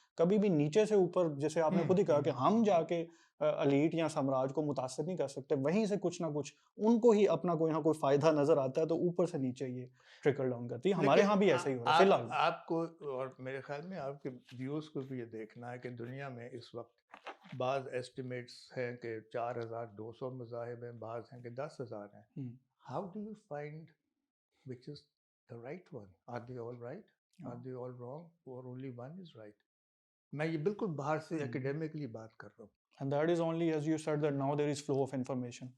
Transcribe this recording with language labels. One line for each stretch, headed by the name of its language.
Urdu: کبھی بھی نیچے سے اوپر، جیسے آپ نے خود ہی کہا کہ ہم جا کے الیٹ یا سامراج کو متاثر نہیں کر سکتے، وہیں سے کچھ نہ کچھ ان کو ہی اپنا کوئی نہ کوئی فائدہ نظر آتا ہے تو اوپر سے نیچے یہ ٹرکل ڈاؤن کرتی ہے. ہمارے ہاں بھی ایسا ہی ہو رہا ہے فی الحال. آپ کو اور میرے خیال میں آپ کے ویوز کو بھی یہ دیکھنا ہے کہ دنیا میں اس وقت بعض ایسٹیمیٹس ہیں کہ 4200 مذاہب ہیں، بعض ہیں کہ 10,000 ہیں.
English: How do you find which is the right one? Are they all right? Are they all wrong? Or only one is right?
Urdu: میں یہ بالکل باہر سے اکیڈیمکلی بات کر رہا ہوں.
English: And that is only, as you said, that now there is flow of information.